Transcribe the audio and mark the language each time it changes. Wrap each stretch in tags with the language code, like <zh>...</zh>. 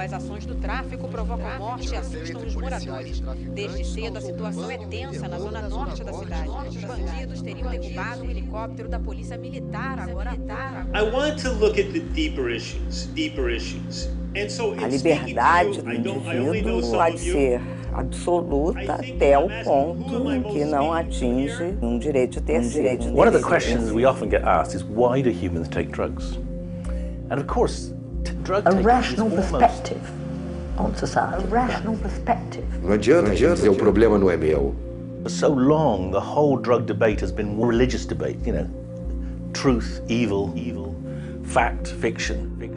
<pt>As ações do tráfico provocam morte e assustam os moradores. Desde cedo, a situação é tensa na zona norte da cidade. Os bandidos teriam derrubado um helicóptero da polícia militar agora à tarde.</pt> <en>I want to look at the deeper issues.</en> <pt>A liberdade do indivíduo pode ser absoluta até o ponto em que não atinge um direito de terceiro.</pt> <en>One of the questions we often get asked is why do humans take drugs? And of course, drug taking is rational perspective on society. A rational perspective.</en> <pt>Não adianta dizer o problema não é meu.</pt> <en>For so long, the whole drug debate has been a religious debate, you know. Truth, evil, fact, fiction.</en>